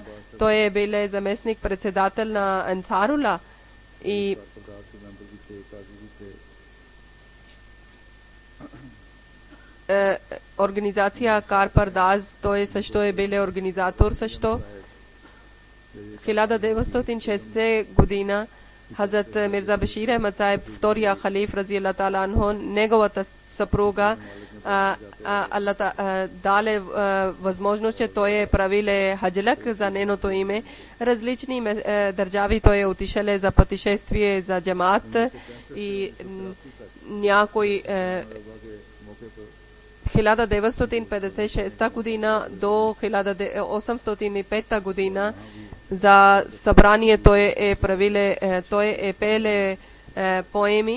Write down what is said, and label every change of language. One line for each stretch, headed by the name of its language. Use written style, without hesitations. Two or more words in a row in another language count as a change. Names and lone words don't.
Bulgarian: Той е биле заместник председател на Ансарула и организация Кар Пардаз, той също е биле организатор също. 1960 година Хазрат Мирза Башир Ахмад Сайб, втория халиф
Arabic: رضي الله تعالى عنه,
Bulgarian: неговата съпруга, Аллах даде възможност, че той е правиле хаджлак за нейното име. Различни държави той е отишеле за пътешествие за джамаат и някой 1956 година до 1805 година за събрание той е правиле, той е пеле поеми.